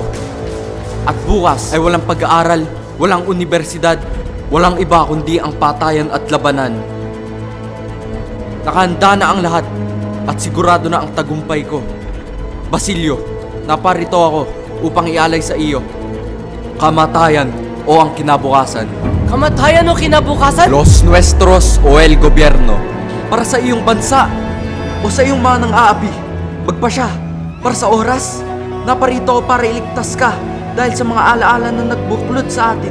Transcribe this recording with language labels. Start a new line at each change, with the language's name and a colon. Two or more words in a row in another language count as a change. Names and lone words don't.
Filipino: At bukas ay walang pag-aaral, walang universidad, walang iba kundi ang patayan at labanan. Nakahanda na ang lahat at sigurado na ang tagumpay ko. Basilio, naparito ako upang ialay sa iyo kamatayan o ang kinabukasan. Kamatayan o kinabukasan?
Spanish: Los nuestros o el gobierno.
Filipino: Para sa iyong bansa o sa iyong mga nang-aapi. Magpasya, para sa oras, naparito ako para iligtas ka dahil sa mga alaala na nagbuklod sa atin.